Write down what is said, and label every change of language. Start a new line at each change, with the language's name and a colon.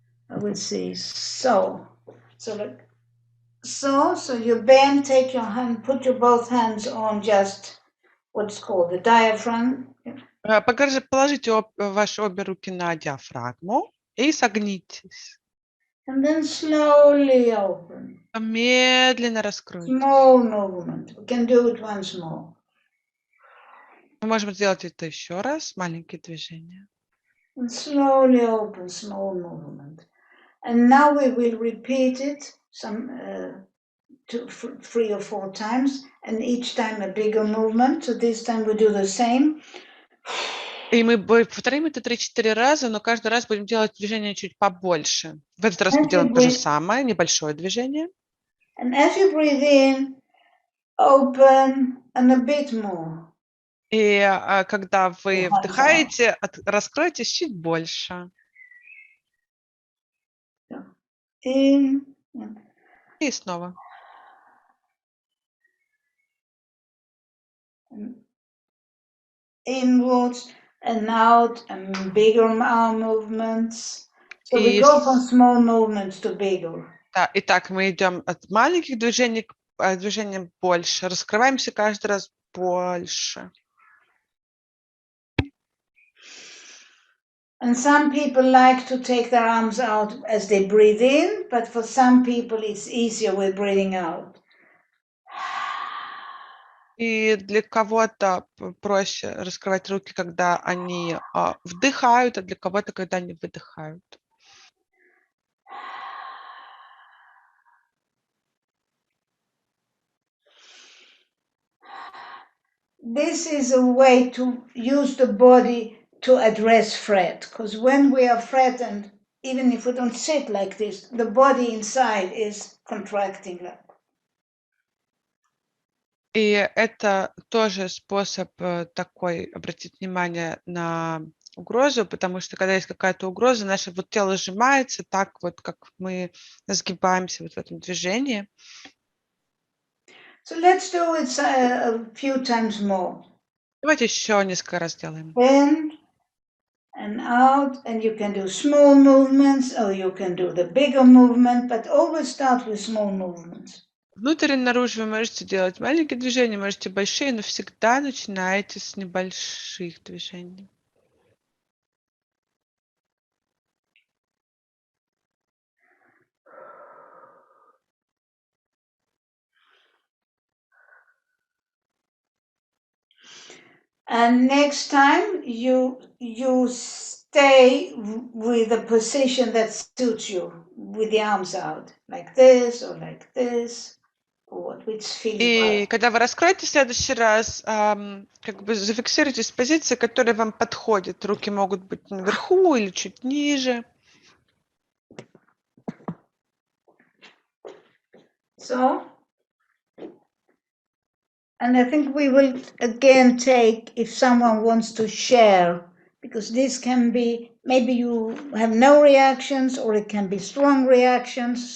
English: I will see. So like so you bend, take your hand, put your both hands on just what's called the diaphragm.
Russian: Положите ваши обе руки на диафрагму и согнитесь.
English: And then slowly open.
Russian: Медленно раскройте.
English: Small movement. We can do it once more.
Russian: Мы можем сделать это еще раз, маленькие движения.
English: And slowly open, small movement. And now we will repeat it some 3 or 4 times, and each time a bigger movement. So this time we do the same.
Russian: И мы повторим это 3-4 раза, но каждый раз будем делать движение чуть побольше. В этот раз мы делаем то же самое, небольшое движение.
English: And as you breathe in, open and a bit more.
Russian: И когда вы вдыхаете, раскройтесь чуть больше.
English: In.
Russian: И снова.
English: Inwards and out, and bigger arm movements. So we go from small movements to bigger.
Russian: Да, итак, мы идем от маленьких движений к движениям больше. Раскрываемся каждый раз больше.
English: And some people like to take their arms out as they breathe in, but for some people it's easier with breathing out.
Russian: И для кого-то проще раскрывать руки, когда они вдыхают, а для кого-то, когда они выдыхают.
English: This is a way to use the body to address threat, because when we are threatened, even if we don't sit like this, the body inside is contracting.
Russian: И это тоже способ такой обратить внимание на угрозу, потому что когда есть какая-то угроза, наше вот тело сжимается так вот, как мы сгибаемся вот в этом движении.
English: So let's do it a few times more.
Russian: Давайте еще несколько раз сделаем.
English: Bend and out, and you can do small movements, or you can do the bigger movement, but always start with small movements.
Russian: Внутрь и наружу вы можете делать маленькие движения, можете большие, но всегда начинайте с небольших движений.
English: And next time you stay with the position that suits you, with the arms out, like this or like this, or which feels
Russian: И когда вы раскроете в следующий раз, как бы зафиксируйтесь в позиции, которая вам подходит. Руки могут быть наверху или чуть ниже.
English: So, and I think we will again take, if someone wants to share, because this can be, maybe you have no reactions or it can be strong reactions.